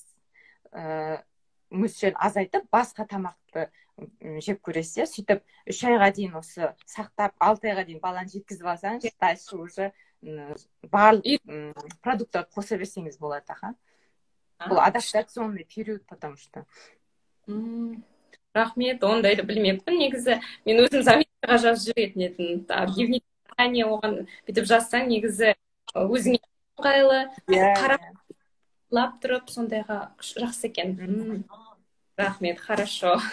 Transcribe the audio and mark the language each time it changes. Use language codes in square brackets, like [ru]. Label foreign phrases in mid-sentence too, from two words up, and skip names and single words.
[kk] Мөлшерін азайтып, басқа тамақты жеп көресіз. Сөйтіп 3 айға дейін осы сақтап, 6 айға дейін баланы жеткізіп алсаңыз, [ru] дальше уже [kk] барлық продукттарды қоса берсеңіз болады. [ru] Бұл адаптационный период, потому что. [kk] Рахмет, ондайды білмеппін. Негізі мен өзім заметкаға жазып жүретін едім. Дневник оған бүйтіп жазсаң, негізі өзіңе ыңғайлы, қарап тұрып, сондайға жақсы екен. Рахмет, хорошо.